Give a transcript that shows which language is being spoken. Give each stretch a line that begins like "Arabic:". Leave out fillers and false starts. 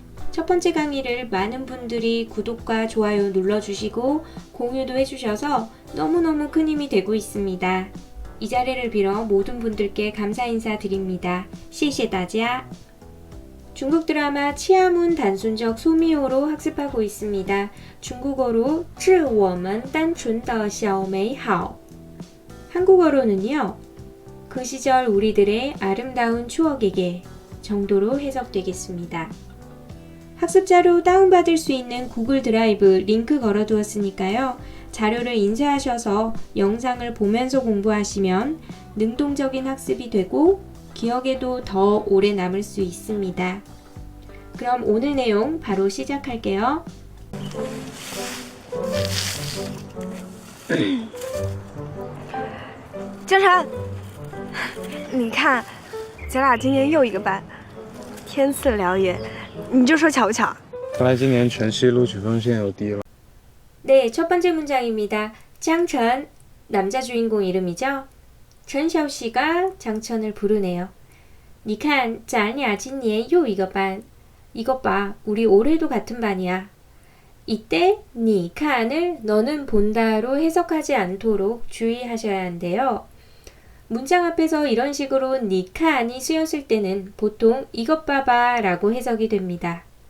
Korean: 첫 번째 강의를 많은 분들이 구독과 좋아요 눌러주시고 공유도 해주셔서 너무너무 큰 힘이 되고 있습니다. 이 자리를 빌어 모든 분들께 감사 인사드립니다.
Chinese: 谢谢大家.
Korean: 중국 드라마 치아문 단순적 소미호로 학습하고 있습니다. 중국어로 致我们单纯的小美好. 한국어로는요. 그 시절 우리들의 아름다운 추억에게 정도로 해석되겠습니다. 학습자료 다운받을 수 있는 구글 드라이브 링크 걸어두었으니까요. 자료를 인쇄하셔서 영상을 보면서 공부하시면 능동적인 학습이 되고 기억에도 더 오래 남을 수 있습니다. 그럼 오늘 내용 바로 시작할게요.
Chinese: 江晨，你看，咱俩今年又一个班，天赐良缘，你就说巧不巧？看来今年全系录取分线又低了。
Korean: 네, 첫 번째 문장입니다. 장천, 남자 주인공 이름이죠? 전샤오 씨가 장천을 부르네요.
Chinese: 你看咱俩今年又一个班.
Korean: 이것 봐, 우리 올해도 같은 반이야. 이때 你看을 너는 본다로 해석하지 않도록 주의하셔야 한대요. 문장 앞에서 이런 식으로 你看이 쓰였을 때는 보통 이것 봐봐 라고 해석이 됩니다.